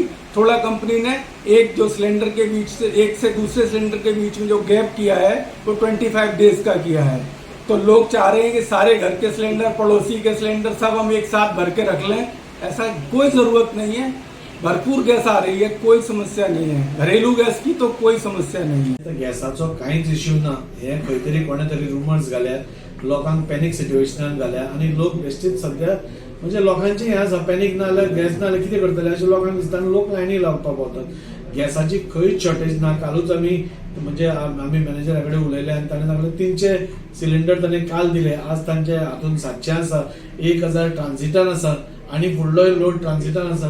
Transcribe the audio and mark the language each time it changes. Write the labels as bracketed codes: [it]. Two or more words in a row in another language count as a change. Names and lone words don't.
[hi] थोड़ा कंपनी ने एक जो सिलेंडर के बीच से, एक से दूसरे सिलेंडर के बीच में जो गैप किया है वो 25 डेज का किया है। तो लोग चाह रहे हैं कि सारे घर के सिलेंडर, पड़ोसी के सिलेंडर सब हम एक साथ भर के रख लें, ऐसा कोई ज़रूरत नहीं है। भरपूर गॅस आ रही है, कोई समस्या नहीं है। घरेलू गॅस की तो कोई समस्या [mr] नाही आहे। [kok] गॅसाचो कांयच इश्यू ना, हे खंय तरी कोणे तरी रुमर्स घाल्या, लोकांक [en] panic situationan [kok] घाल्या आणि लोक बेश्टीच सध्या म्हणजे लोकांची हे आसा, पॅनिक ना जाल्यार गॅस ना जाल्यार कितें करतले अशें लोकांक दिसता आनी लोक लायनी लावपाक पावतात। गॅसाची खंयच शॉर्टेज ना। कालूच आमी म्हणजे आमी मॅनेजरा कडेन उलयले आनी ताणें सांगलें 300 सिलिंडर ताणें काल दिले, आज तांचे हातून 700 आसा, 1000 ट्रान्झिटान आसा आणि फुडलो लोड ट्रान्झिटान आसा।